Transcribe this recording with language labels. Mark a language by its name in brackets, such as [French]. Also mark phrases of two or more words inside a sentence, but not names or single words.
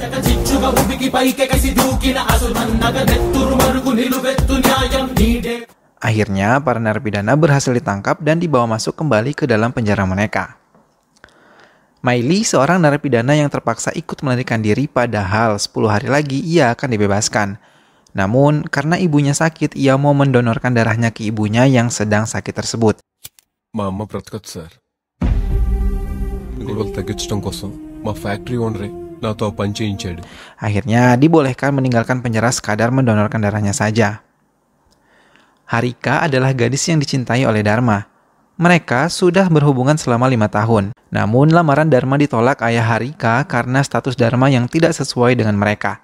[Indonesian] Akhirnya, para narapidana berhasil ditangkap dan dibawa masuk kembali ke dalam penjara mereka. Maili, seorang narapidana yang terpaksa ikut melarikan diri padahal 10 hari lagi ia akan dibebaskan. Namun, karena ibunya sakit, ia mau mendonorkan darahnya ke ibunya yang sedang sakit tersebut. [Telugu] Mama బ్రతకదు సార్. గొడవలు తగ్గించడం కోసం మా ఫ్యాక్టరీ ఓనరే నాతో పని చేయించాడు. [Indonesian] Akhirnya, dibolehkan meninggalkan penjara sekadar mendonorkan darahnya saja. Harika adalah gadis yang dicintai oleh Dharma. Mereka sudah berhubungan selama 5 tahun. Namun lamaran Dharma ditolak ayah Harika karena status Dharma yang tidak sesuai dengan mereka.